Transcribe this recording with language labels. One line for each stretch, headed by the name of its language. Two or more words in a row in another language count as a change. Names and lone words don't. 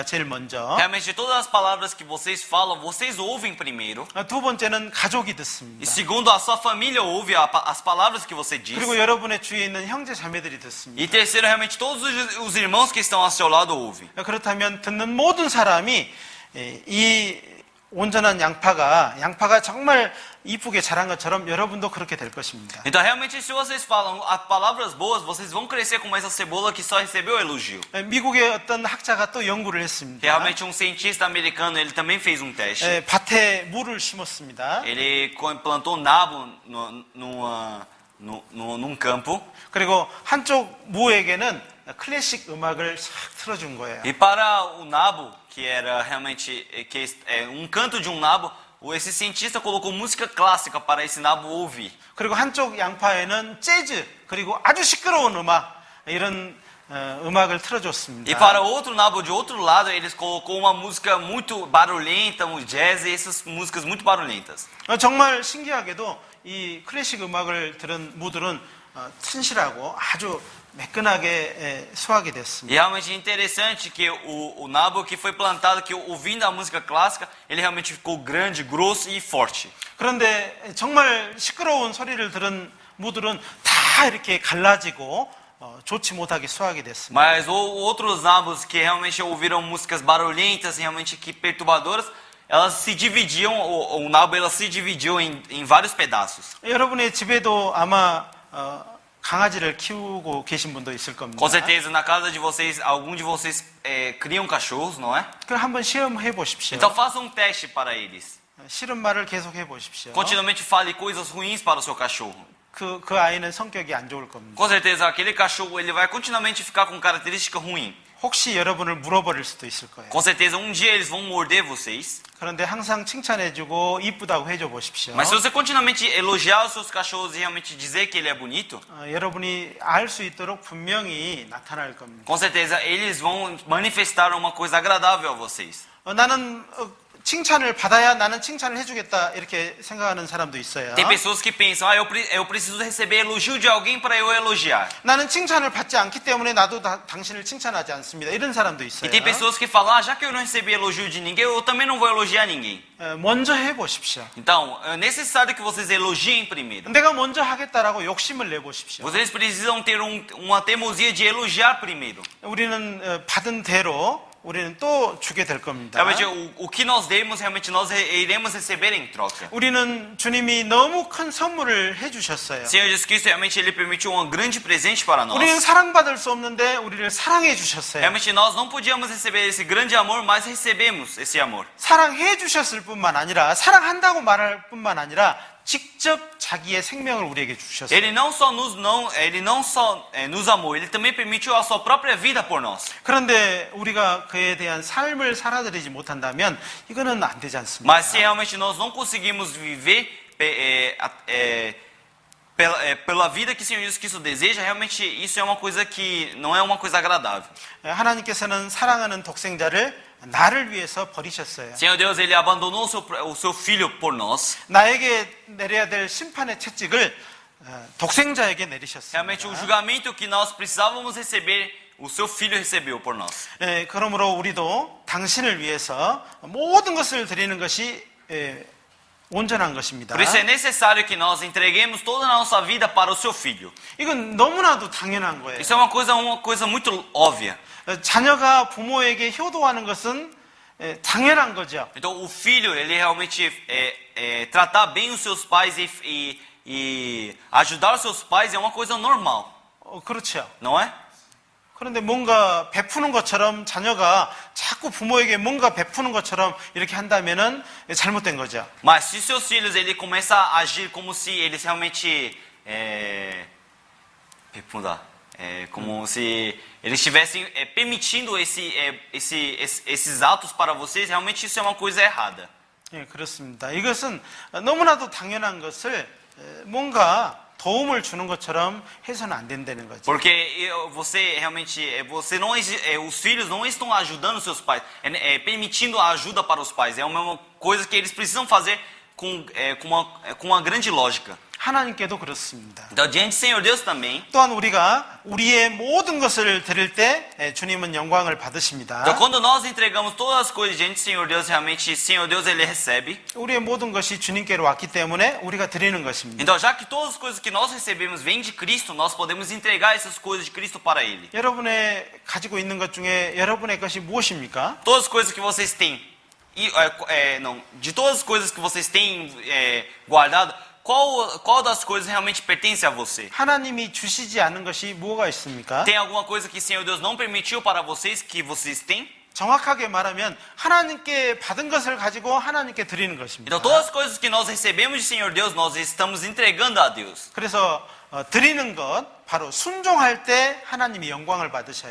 Korean: 제일 먼저.
Portuguese: Realmente todas as palavras que vocês falam, vocês ouvem primeiro.
Korean: 두 번째는 가족이
Portuguese: E
Korean: 듣습니다.
Portuguese: segundo, a sua família ouve as palavras que você diz.
Korean: 그리고 여러분의 주위에 있는 형제 자매들이 듣습니다.
Portuguese: E terceiro, realmente todos os irmãos que estão ao seu lado ouvem.
Korean: 그렇다면 듣는 모든 사람이 이 온전한 양파가 정말 이쁘게 자란 것처럼 여러분도 그렇게 될 것입니다.
Portuguese: Então, realmente, se vocês falam as palavras boas, vocês vão crescer como essa cebola que só recebeu elogio.
Korean: 미국의 어떤 학자가 또 연구를 했습니다.
Portuguese: Realmente, um cientista americano, ele também fez um teste.
Korean: 밭에 물을 심었습니다.
Portuguese: Ele plantou nabo num campo.
Korean: 그리고 한쪽 무에게는 클래식 음악을 싹 틀어준 거예요.
Portuguese: E para o nabo, que era realmente um canto de um nabo, esse cientista colocou música clássica para esse nabo ouvir.
Korean: 그리고 한쪽 양파에는 재즈 그리고 아주 시끄러운 음악 이런 음악을 틀어줬습니다.
Portuguese: E para outro nabo de outro lado, eles colocou uma música muito barulhenta, um jazz e essas músicas muito barulhentas.
Korean: 정말 신기하게도 이 클래식 음악을 들은 무들은 튼실하고 아주 매끈하게 수확이
Portuguese: E
Korean: 됐습니다.
Portuguese: realmente interessante que o nabo que foi plantado, que ouvindo a música clássica, ele realmente ficou grande, grosso e forte.
Korean: 그런데 정말 시끄러운 소리를 들은 무들은 다 이렇게 갈라지고 좋지 못하게 수하게 됐습니다.
Portuguese: Mas outros nabos que realmente ouviram músicas barulhentas, realmente que perturbadoras, elas se dividiam, o nabo ela se dividiu em vários pedaços.
Korean: 여러분의 집에도 아마 강아지를 키우고 계신 분도 있을 겁니다.
Portuguese: Com certeza na casa de vocês, algum de vocês criam cachorros, não é?
Korean: 그럼 한번 시험해 보십시오.
Portuguese: Então faça um teste para eles.
Korean: 싫은 말을 계속 해 보십시오.
Portuguese: Continuamente fale coisas ruins para o seu cachorro.
Korean: 그 아이는 성격이 안 좋을 겁니다.
Portuguese: Com certeza aquele cachorro ele vai continuamente ficar com característica ruim.
Korean: 혹시 여러분을 물어버릴 수도 있을 거예요.
Portuguese: Com certeza um dia eles vão morder vocês.
Korean: 그런데 항상 칭찬해주고 이쁘다고 해줘 보십시오.
Portuguese: Mas se você continuamente elogiar os seus cachorros e realmente dizer que ele é bonito,
Korean: 여러분이 알 수 있도록 분명히 나타날 겁니다.
Portuguese: com certeza eles vão manifestar uma coisa agradável a vocês.
Korean: 나는 칭찬을 받아야 나는 칭찬을 해주겠다 이렇게 생각하는 사람도 있어요.
Portuguese: Tem pessoas que pensam, eu preciso receber elogio de alguém para eu elogiar.
Korean: 나는 칭찬을 받지 않기 때문에 나도 당신을 칭찬하지 않습니다. 이런 사람도
Portuguese: E
Korean: 있어요.
Portuguese: tem pessoas que falam, já que eu não recebi elogio de ninguém, eu também não vou elogiar ninguém.
Korean: 먼저 해보십시오.
Portuguese: Então, é necessário que vocês elogiem primeiro.
Korean: 내가 먼저 하겠다라고 욕심을 내보십시오.
Portuguese: Vocês precisam ter uma teimosia de elogiar primeiro.
Korean: 우리는 받은 대로 우리는 또 주게 될 겁니다.
Portuguese: Realmente, o que nós demos, realmente nós iremos receber em troca.
Korean: 우리는 주님이 너무 큰 선물을 해주셨어요.
Portuguese: Senhor Jesus Cristo, realmente, Ele permitiu um grande presente para nós.
Korean: 우리는 사랑받을 수 없는데 우리를 사랑해 주셨어요.
Portuguese: Realmente, nós não podíamos receber esse grande amor, mas recebemos esse amor.
Korean: 사랑해 주셨을 뿐만 아니라 사랑한다고 말할 뿐만 아니라 직접 자기의 생명을 우리에게 주셨어요.
Portuguese: Ele não só nos amou, Ele também permitiu a sua própria vida por nós.
Korean: 그런데 우리가 그에 대한 삶을 살아드리지 못한다면 이거는 안 되지 않습니다.
Portuguese: Mas se realmente nós não conseguimos viver pela vida que o Senhor Jesus Cristo deseja, realmente isso é uma coisa que não é uma coisa agradável.
Korean: 하나님께서는 사랑하는 독생자를 나를 위해서 버리셨어요.
Portuguese: Senhor Deus, Ele abandonou o seu filho por nós.
Korean: 나에게 내려야 될 심판의 채찍을 독생자에게 내리셨습니다.
Portuguese: Realmente o julgamento que nós precisávamos receber, o seu filho recebeu por nós.
Korean: 그러므로 우리도 당신을 위해서 모든 것을 드리는 것이 온전한 것입니다.
Portuguese: Por isso é necessário que nós entreguemos toda a nossa vida para o seu filho.
Korean: 이건 너무나도 당연한 거예요.
Portuguese: Isso é uma coisa muito óbvia.
Korean: 자녀가 부모에게 효도하는 것은 당연한 거죠.
Portuguese: Então o filho, ele realmente tratar bem os seus pais e ajudar os seus pais é uma coisa normal,
Korean: 그렇죠.
Portuguese: não é?
Korean: 그런데 뭔가 베푸는 것처럼 자녀가 자꾸 부모에게 뭔가 베푸는 것처럼 이렇게 한다면은 잘못된 거죠.
Portuguese: Mas se seus filhos ele começa a agir como se eles realmente como se eles estivessem permitindo esses atos para vocês, realmente isso é uma coisa errada.
Korean: 예, 그렇습니다. 이것은 너무나도 당연한 것을 뭔가 도움을 주는 것처럼 해서는 안 된다는 거죠.
Portuguese: Porque você realmente, os filhos não estão ajudando seus pais, permitindo a ajuda para os pais. É uma coisa que eles precisam fazer com uma grande lógica.
Korean: 하나님께도 그렇습니다.
Portuguese: Então, diante do Senhor Deus também.
Korean: 또한 우리가 우리의 모든 것을 드릴 때 주님은 영광을 받으십니다.
Portuguese: Então, quando nós entregamos todas as coisas diante do Senhor Deus, realmente, Senhor Deus, Ele recebe.
Korean: 우리의 모든 것이 주님께로 왔기 때문에 우리가 드리는 것입니다.
Portuguese: Então, já que todas as coisas que nós recebemos vêm de Cristo, nós podemos entregar essas coisas de Cristo para Ele.
Korean: 여러분의 가지고 있는 것 중에 여러분의 것이 무엇입니까?
Portuguese: Todas as coisas que vocês têm, de todas as coisas que vocês têm guardado, qual das coisas realmente pertence a você?
Korean: 하나님이 주시지 않은 것이 뭐가 있습니까?
Portuguese: Tem alguma coisa que o Senhor Deus não permitiu para vocês que vocês têm?
Korean: 정확하게 말하면 하나님께 받은 것을 가지고 하나님께 드리는 것입니다.
Portuguese: Então todas as coisas que nós recebemos do Senhor Deus, nós estamos entregando a Deus.
Korean: 그래서 드리는 것 바로 순종할 때 하나님이 영광을 받으셔요.